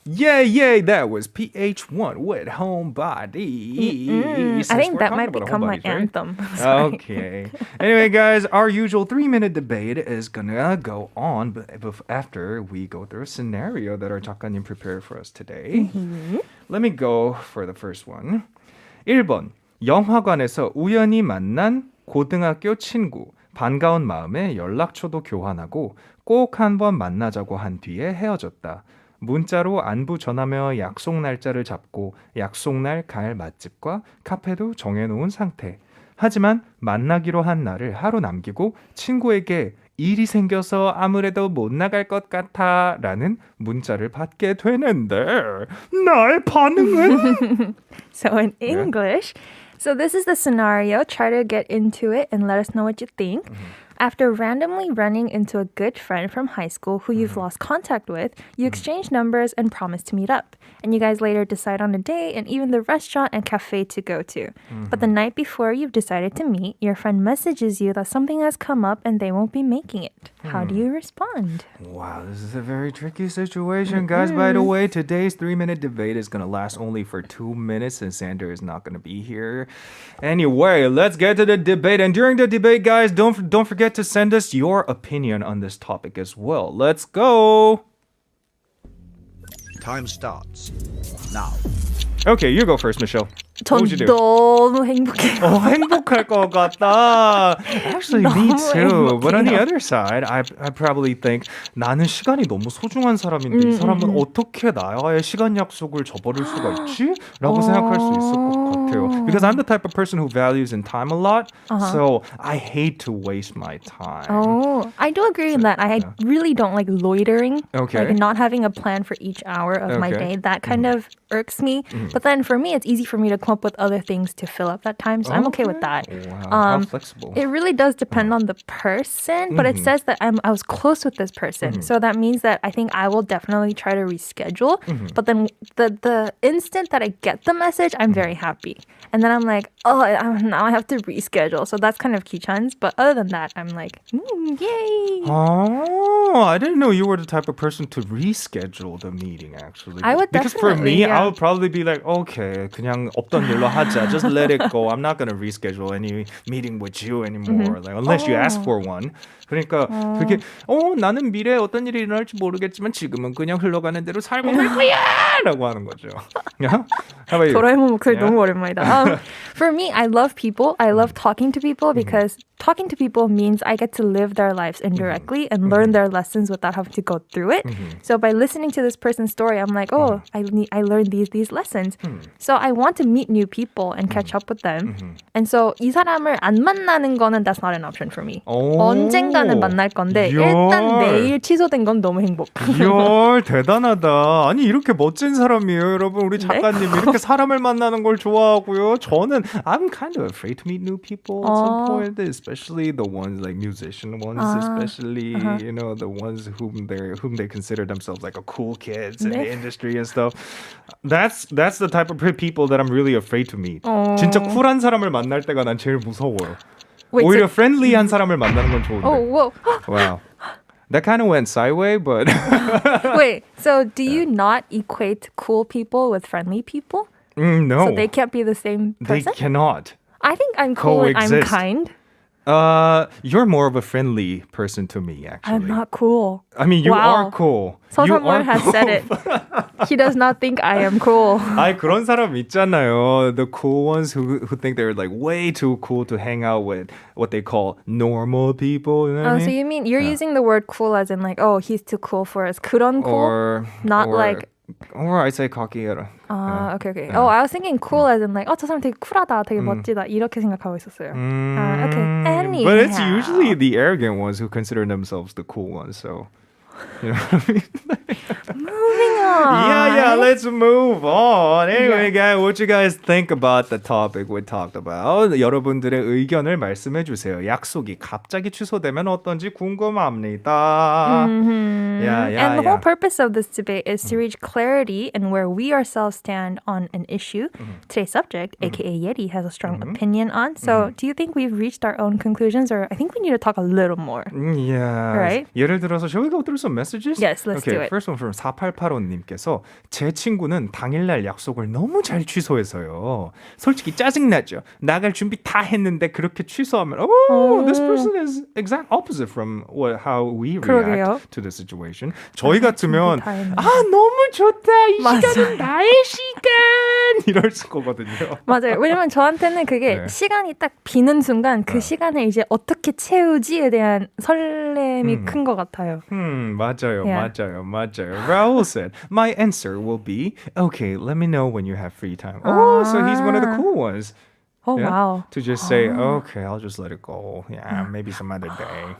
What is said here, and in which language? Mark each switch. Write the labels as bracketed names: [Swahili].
[English] Yay, that was PH1 with Homebody. I think that might become my anthem. Okay. Anyway, guys, our usual 3-minute debate is gonna go on after we go through a scenario that our 작가님 prepared for us today. Let me go for the first one. [Korean] 1번. 영화관에서 우연히 만난 고등학교 친구. 반가운 마음에 연락처도 교환하고 꼭 한번 만나자고 한 뒤에 헤어졌다. 문자로 안부 전하며 약속 날짜를 잡고 약속날 갈 맛집과 카페도 정해놓은 상태. 하지만 만나기로 한 날을 하루 남기고 친구에게 일이 생겨서 아무래도 못 나갈 것 같아 라는 문자를 받게 되는데 나의 반응은? [English] So in English, so this is the scenario. Try to get into it and let us know what you think. After randomly running into a good friend from high school who you've lost contact with, you exchange numbers and promise to meet up. And you guys later decide on a date and even the restaurant and cafe to go to. But the night before you've decided to meet, your friend messages you that something has come up and they won't be making it. How do you respond? Wow, this is a very tricky situation. Guys, by the way, today's 3-minute debate is going to last only for 2 minutes and Sander is not going to be here. Anyway, let's get to the debate. And during the debate, guys, don't forget to send us your opinion on this topic as well. Let's go. Time starts now. Okay, you go first, Michelle. [Korean] 전 [English] What would you do? [Korean] 너무 행복해요. 행복할 것 같다. [English] Actually, me [Korean] 너무 [English] too. But on the [Korean] 행복해요. [English] other side, I probably think [Korean] 나는 시간이 너무 소중한 사람인데 이 사람은 어떻게 나와의 시간 약속을 저버릴 수가 있지? 라고 생각할 수 있을 것 같아요. [English] Because I'm the type of person who values in time a lot, so I hate to waste my time. Oh, I do agree in that. I really don't like loitering. Okay. Like not having a plan for each hour of my Okay. day. That kind of irks me. But then for me, it's easy for me to come up with other things to fill up that time. So I'm okay with that. Wow, how flexible. It really does depend on the person, but it says that I was close with this person. So that means that I think I will definitely try to reschedule. But then the instant that I get the message, I'm very happy. And then I'm like, now I have to reschedule. So that's kind of [Korean] 귀찮지. [English] But other than that, I'm like, yay. Oh, I didn't know you were the type of person to reschedule the meeting, actually. I would because for definitely, me, yeah. I would probably be like, okay, [Korean] 그냥 없던 일로 하자. [English] Just let it go. I'm not going to reschedule any meeting with you anymore. Like, unless you ask for one. [Korean] 그러니까 그게 나는 미래에 어떤 일이 일어날지 모르겠지만 지금은 그냥 흘러가는 대로 살고 갈 거야! 라고 하는 거죠. [English] Yeah? How about you? [Korean] 도라에몽 목소리 [English] Yeah. [Korean] 너무 오랜만이다. [English] For me, I love people. I love talking to people because talking to people means I get to live their lives indirectly and learn their lessons without having to go through it. So by listening to this person's story, I'm like, I learned these lessons. So I want to meet new people and catch up with them. And so [Korean] 이 사람을 안 만나는 거는 [English] that's not an option for me. [Korean] 언젠가는 만날 건데 일단 내일 취소된 건 너무 행복. 이야, 대단하다. 아니 이렇게 멋진 사람이에요. 여러분 우리 작가님 이렇게 사람을 만나는 걸 좋아하고요. 저는 [English] I'm kind of afraid to meet new people at some point, especially the ones like musician ones, especially you know the ones whom they consider themselves like a cool kids in the industry and stuff. That's the type of people that I'm really afraid to meet. [Korean] 진짜 쿨한 사람을 만날 때가 난 제일 무서워요. [English] Wait, [Korean] 오히려 friendly한 사람을 만나는 건 좋은데. [English] whoa. Wow. That kind of went sideways, but Wait, so do you not equate cool people with friendly people? no. So they can't be the same They person? cannot. I think I'm cool and I'm coexist. kind. You're more of a friendly person to me, actually. I'm not cool. I mean, you Wow. are cool. 서상원 has said it. He does not think I am cool. [Korean] 아니 그런 사람 있잖아요. [English] The cool ones who think they're like way too cool to hang out with what they call normal people. You know what I mean? So you mean you're using the word cool as in like, oh, he's too cool for us. 그런 cool? Not like... Or I say cocky. okay. Oh, I was thinking cool as in like, [Korean] 저 사람 되게 쿨하다, 되게 멋지다 이렇게 생각하고 있었어요. [English] Okay. Anyhow. But it's usually the arrogant ones who consider themselves the cool ones. So, you know what I mean? Moving on. Yeah, let's move on. Anyway, guys, what you guys think about the topic we talked about? [Korean] 여러분들의 의견을 말씀해 주세요. 약속이 갑자기 취소되면 어떤지 궁금합니다. [English] And the whole purpose of this debate is to reach clarity in where we ourselves stand on an issue. Today's subject, aka Yeti, has a strong opinion on. So, do you think we've reached our own conclusions, or I think we need to talk a little more? Yeah. Right? [Korean] 예를 들어서, [English] shall we go through some messages? Yes, let's okay, do it. First one from [Korean] 4885님께서 제 친구는 당일날 약속을 너무 잘 취소해서요. 솔직히 짜증나죠. 나갈 준비 다 했는데 그렇게 취소하면 [English] this person is exact opposite from how we react to the situation. [Korean] 저희 같으면 너무 좋다. 이 시간은 나의 시간. 이럴 거거든요. 맞아요. 왜냐면 저한테는 그게 시간이 딱 비는 순간 그 시간을 이제 어떻게 채우지에 대한 설렘이 큰 것 같아요. 맞아요. [English] Raul said, my answer will be, okay, let me know when you have free time. Oh, so he's one of the cool ones. Oh, wow. To just say, okay, I'll just let it go. Yeah, maybe some other day.